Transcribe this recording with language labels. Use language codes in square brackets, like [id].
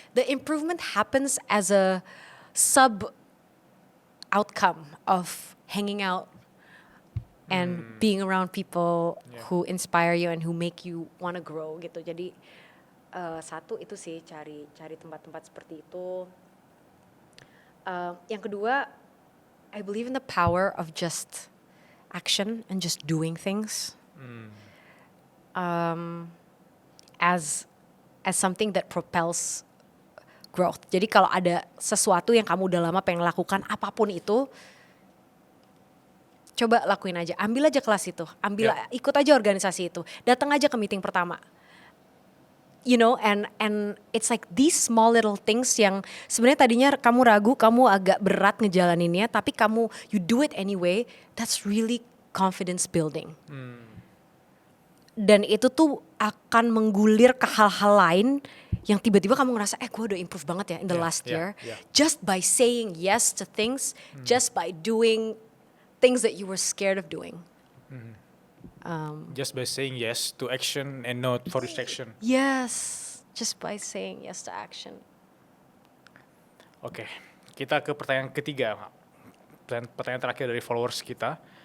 [en] The improvement happens as a sub outcome of hanging out and being around people who inspire you and who make you wanna grow gitu. [id] Jadi satu itu sih, cari tempat-tempat seperti itu. [en] Yang kedua, I believe in the power of just action and just doing things as something that propels growth. [id] Jadi kalau ada sesuatu yang kamu udah lama pengen lakukan, apapun itu, coba lakuin aja. Ambil aja kelas itu, ikut aja organisasi itu, datang aja ke meeting pertama. [en] you know, and it's like these small little things [id] yang sebenarnya tadinya kamu ragu, kamu agak berat ngejalaninnya, tapi kamu [en] you do it anyway. That's really confidence building. [id] Dan itu tuh akan menggulir ke hal-hal lain yang tiba-tiba kamu ngerasa gue udah improve banget ya [en] in the last year. Just by saying yes to things, just by doing things that you were scared of doing. Just by saying yes to action and no for rejection. Yes, just by saying yes to action. [id] Oke, kita ke pertanyaan ketiga. Pertanyaan terakhir dari followers kita.